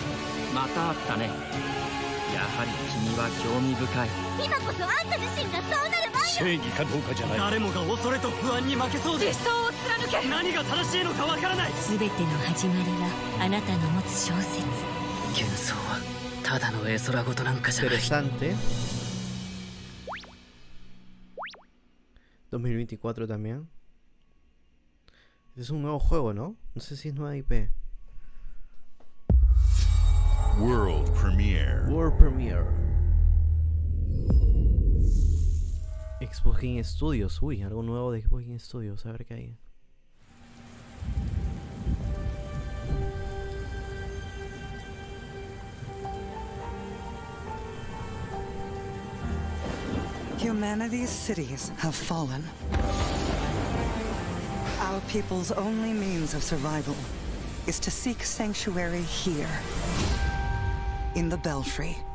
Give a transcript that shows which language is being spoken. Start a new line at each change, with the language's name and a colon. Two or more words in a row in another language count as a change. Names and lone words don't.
Japanese: またあったね。やはり君は興味深い。今こそあんた自身がそうなる番よ。正義かどうかじゃない。誰もが恐れと不安に負けそうで理想を貫け。何が正しいのかわからない。全ての始まりはあなたの持つ小説。幻想はただの絵空事なんかじゃない。
Spanish: Interesante. 2024 también. Es un nuevo juego, ¿no? No sé si es nueva IP.
English: World Premiere. World Premiere. Xbox Game Studios.
Spanish: Uy, algo nuevo de Xbox Game Studios. A ver qué hay.
English: Humanity's cities have fallen. Our people's only means of survival is to seek sanctuary here, in the Belfry.